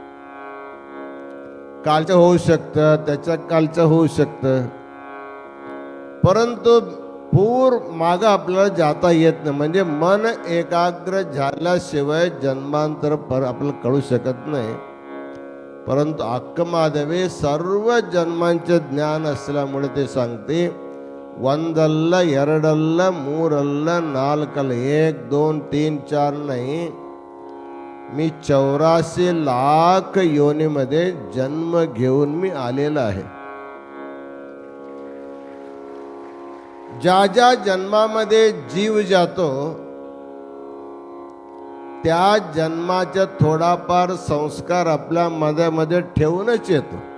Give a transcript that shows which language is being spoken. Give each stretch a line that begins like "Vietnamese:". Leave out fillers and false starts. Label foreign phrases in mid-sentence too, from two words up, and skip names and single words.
Marathi: कालचं होऊ शकतं, त्याच्या कालचं होऊ शकतं, परंतु पूर मागं आपल्याला जाता येत नाही. म्हणजे मन एकाग्र झाल्याशिवाय जन्मांतर आपल्याला कळू शकत नाही. परंतु अक्कमादेवी सर्व जन्मांचे ज्ञान असल्यामुळे ते सांगते,
Kannada: ಒಂದಲ್ಲ ಎರಡಲ್ಲ ಮೂರಲ್ಲ ನಾಲ್ಕಲ್ಲ,
Marathi: 1 2 3 4 नाही, मी 84 लाख योनीमध्ये जन्म घेऊन मी आलेला आहे. ज्या ज्या जन्मामध्ये जीव जातो त्या जन्माचा थोडाफार संस्कार आपल्या मनामध्ये ठेवूनच येतो.